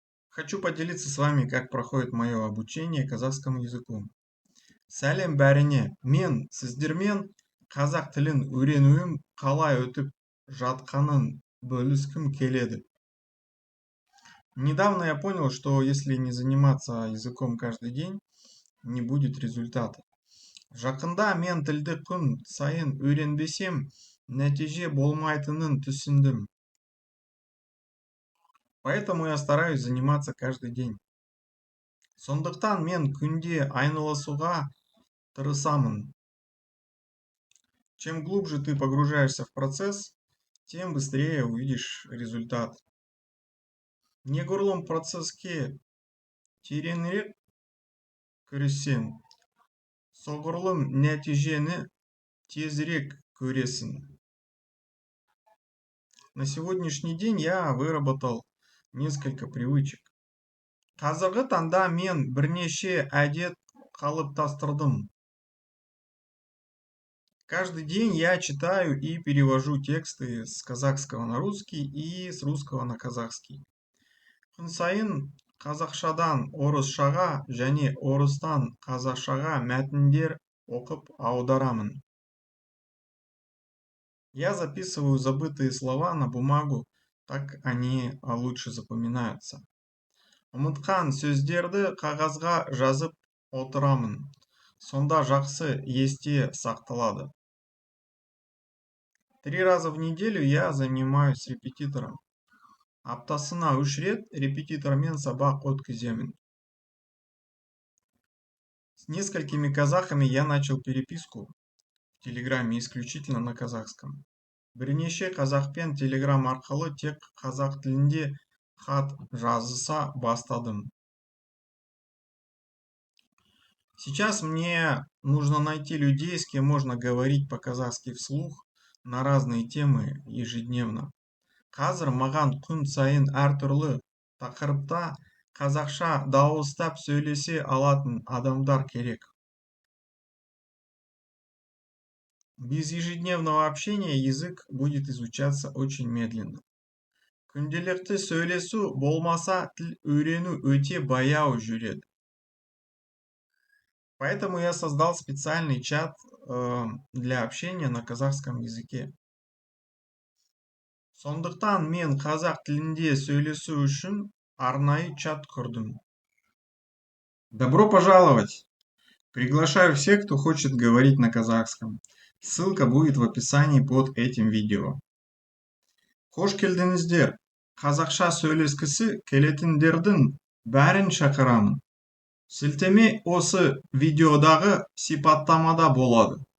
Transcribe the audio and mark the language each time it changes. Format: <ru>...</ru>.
<ru>Хочу поделиться с вами, как проходит мое обучение казахскому языку.</ru> <kk>Сәлем бәріне, мен сіздермен қазақ тілін үйренуім қалай өтіп жатқанын бөліскім келеді.</kk> <ru>Недавно я понял, что если не заниматься языком каждый день, не будет результата.</ru> <kk>Жақында мен тілді күн сайын үйренбесем, нәтиже болмайтынын түсіндім.</kk> <ru>Поэтому я стараюсь заниматься каждый день.</ru> <kk>Сондықтан мен күнде айналысуға тырысамын.</kk> <ru>Чем глубже ты погружаешься в процесс, тем быстрее увидишь результат.</ru> <kk>Неғұрлым процесске тереңірек кіріссең, соғұрлым нәтижені тезірек көресің.</kk> <ru>На сегодняшний день я выработал несколько привычек.</ru> <kk>Қазіргі таңда мен бірнеше әдет қалыптастырдым.</kk> <ru>Каждый день я читаю и перевожу тексты с казахского на русский и с русского на казахский.</ru> <kk>Күн сайын қазақшадан орысшаға және орыстан қазақшаға мәтіндер оқып аударамын.</kk> <ru>Я записываю забытые слова на бумагу, так они лучше запоминаются.</ru> <kk>Ұмытқан сөздерді қағазға жазып отырамын. Сонда жақсы есте сақталады.</kk> <ru>3 раза в неделю я занимаюсь с репетитором.</ru> <kk>Аптасына 3 рет репетитормен сабақ өткіземін.</kk> <ru>С несколькими казахами я начал переписку в Телеграме исключительно на казахском.</ru> <kk>Бірнеше қазақпен Телеграм арқылы тек қазақ тілінде хат жазыса бастадым.</kk> <ru>Сейчас мне нужно найти людей, с кем можно говорить по-казахски вслух на разные темы ежедневно.</ru> <kk>Қазір маған күн сайын әртүрлі тақырыпта қазақша дауыстап сөйлесе алатын адамдар керек.</kk> <ru>Без ежедневного общения язык будет изучаться очень медленно.</ru> <kk>Күнделікті сөйлесу болмаса тіл үйрену өте баяу жүреді.</kk> <ru>Поэтому я создал специальный чат для общения на казахском языке.</ru> <kk>Сондықтан мен қазақ тілінде сөйлесу үшін арнайы чат құрдым.</kk> <ru>Добро пожаловать! Приглашаю всех, кто хочет говорить на казахском. Ссылка будет в описании под этим видео.</ru> <kk>Қош келдіңіздер! Қазақша сөйлескісі келетіндердің бәрін шақырамын. Сілтеме осы видеодағы сипаттамада болады.</kk>